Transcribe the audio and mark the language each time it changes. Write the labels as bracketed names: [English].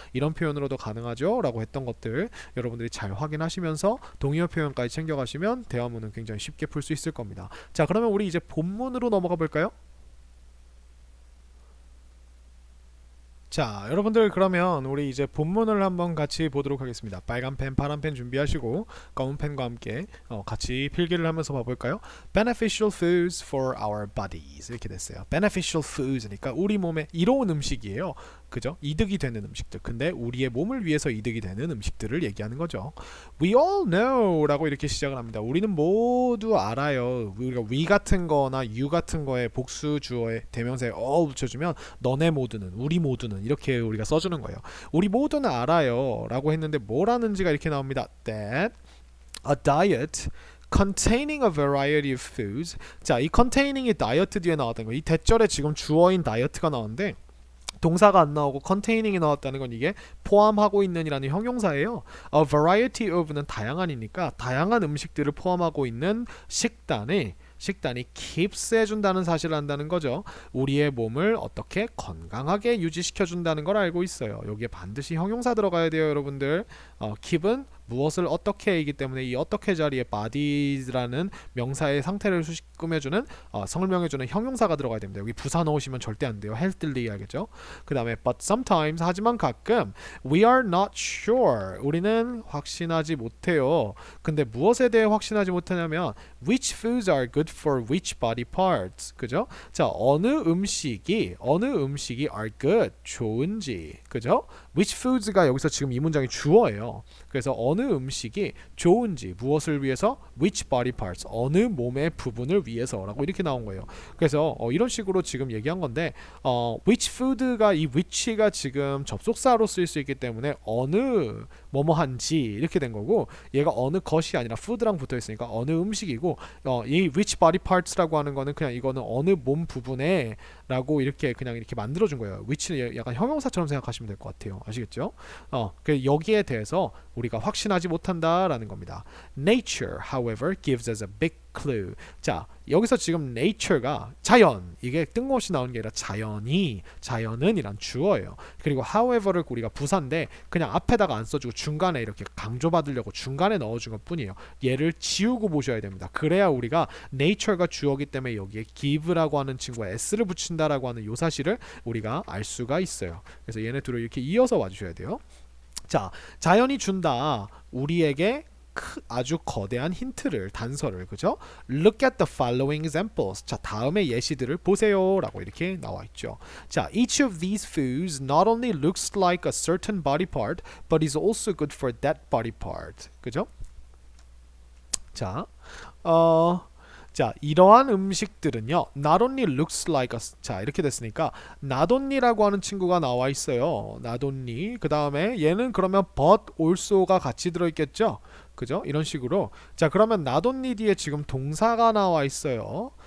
[Korean] 이런 표현으로도 가능하죠. 라고 했던 것들 여러분들이 잘 확인하시면서 동의어 표현까지 챙겨가시면 대화문은 굉장히 쉽게 풀 수 있을 겁니다. 자, 그러면 우리 이제 본문으로 넘어가 볼까요? 자, 여러분들 그러면 우리 이제 본문을 한번 같이 보도록 하겠습니다. 빨간 펜, 파란 펜 준비하시고 검은 펜과 함께 같이 필기를 하면서 봐볼까요? [English] Beneficial foods for our bodies [Korean] 이렇게 됐어요. Beneficial foods니까 우리 몸에 이로운 음식이에요. 그죠? 이득이 되는 음식들. 근데 우리의 몸을 위해서 이득이 되는 음식들을 얘기하는 거죠. [English] We all know [Korean] 라고 이렇게 시작을 합니다. 우리는 모두 알아요. 우리가 we 같은 거나 you 같은 거에 복수 주어에 대명사에 all 붙여주면 너네 모두는, 우리 모두는 이렇게 우리가 써주는 거예요. 우리 모두는 알아요 라고 했는데 뭐라는지가 이렇게 나옵니다. [English] That a diet containing a variety of foods. [Korean] 자, 이 containing이 다이어트 뒤에 나왔다는 거예요. 이 대절에 지금 주어인 다이어트가 나오는데 동사가 안 나오고 containing 이 나왔다는 건 이게 포함하고 있는이라는 형용사예요. [English] A variety of [Korean] 는 다양한이니까 다양한 음식들을 포함하고 있는 식단이 keeps 해준다는 사실을 안다는 거죠. 우리의 몸을 어떻게 건강하게 유지시켜준다는 걸 알고 있어요. 여기에 반드시 형용사 들어가야 돼요, 여러분들. keep은 무엇을 어떻게이기 때문에 이 어떻게 자리에 body라는 명사의 상태를 꾸며주는 설명해주는 형용사가 들어가야 됩니다. 여기 부사 넣으시면 절대 안 돼요. healthily 해야겠죠. 그 다음에 [English] but sometimes [Korean] 하지만 가끔 [English] we are not sure [Korean] 우리는 확신하지 못해요. 근데 무엇에 대해 확신하지 못하냐면 [English] which foods are good for which body parts [Korean] 그죠? 자 어느 음식이 [English] are good [Korean] 좋은지 그죠? [English] which foods [Korean] 가 여기서 지금 이 문장이 주어예요. 그래서 어느 음식이 좋은지 무엇을 위해서 [English] which body parts [Korean] 어느 몸의 부분을 위해서라고 이렇게 나온 거예요. 그래서 이런 식으로 지금 얘기한 건데 which food가 이 which가 지금 접속사로 쓰일 수 있기 때문에 어느 뭐뭐한지 이렇게 된 거고 얘가 어느 것이 아니라 food랑 붙어 있으니까 어느 음식이고 이 which body parts라고 하는 거는 그냥 이거는 어느 몸 부분에 라고 이렇게 그냥 이렇게 만들어준 거예요. which는 약간 형용사처럼 생각하시면 될 것 같아요. 아시겠죠? 여기에 대해서 우리가 확신하지 못한다라는 겁니다. [English] Nature, however, gives us a big clue. [Korean] 자, 여기서 지금 nature가 자연 이게 뜬금없이 나오는 게 아니라 자연은 이란 주어예요. 그리고 however를 우리가 부사인데 그냥 앞에다가 안 써주고 중간에 이렇게 강조받으려고 중간에 넣어준 것 뿐이에요. 얘를 지우고 보셔야 됩니다. 그래야 우리가 nature가 주어기 때문에 여기에 give라고 하는 친구가 s를 붙인다라고 하는 요 사실을 우리가 알 수가 있어요. 그래서 얘네 둘을 이렇게 이어서 와주셔야 돼요. 자, 자연이 준다 우리에게 아주 거대한 힌트를 단서를 그죠? [English] Look at the following examples. [Korean] 자 다음의 예시들을 보세요라고 이렇게 나와 있죠. [English] 자 each of these foods not only looks like a certain body part, but is also good for that body part. [Korean] 그죠? 자 자 이러한 음식들은요 [English] not only looks like a [Korean] 자 이렇게 됐으니까 not only라고 하는 친구가 나와 있어요. not only 그 다음에 얘는 그러면 but also가 같이 들어있겠죠. 그죠? 이런 식으로 자 그러면 not only 뒤에 지금 동사가 나와 있어요.